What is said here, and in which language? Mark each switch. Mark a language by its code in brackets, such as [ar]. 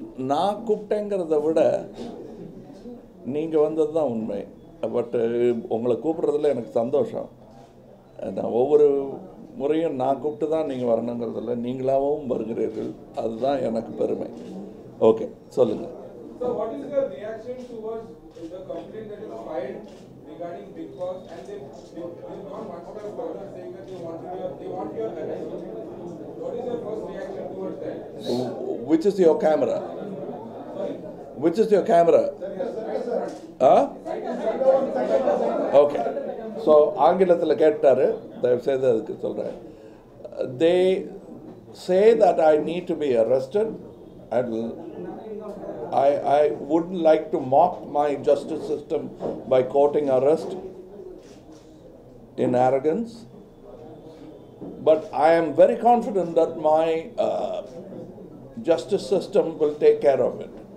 [ta] நான் கூப்பிட்டேங்கிறத விட நீங்கள் வந்தது தான் உண்மை. பட்டு உங்களை கூப்பிட்றதுல எனக்கு சந்தோஷம். நான் ஒவ்வொரு முறையும் நான் கூப்பிட்டு தான் நீங்கள் வரணுங்கிறதில்ல, நீங்களாகவும் வருகிறீர்கள். அதுதான் எனக்கு பெருமை. ஓகே, சொல்லுங்கள். [en] So what is your reaction towards the complaint that is filed regarding Bigg Boss, and they've gone one step further saying that they want your arrest? What is your first reaction towards that? Which is your camera? Which is your camera? Huh? Okay. [ta] So ஆங்கிலத்தில் கேட்டார், தயவு செய்து அதுக்கு சொல்கிறேன். [en] They say that I need to be arrested. I would like to mock my justice system by quoting arrest in arrogance. But I am very confident that my justice system will take care of it.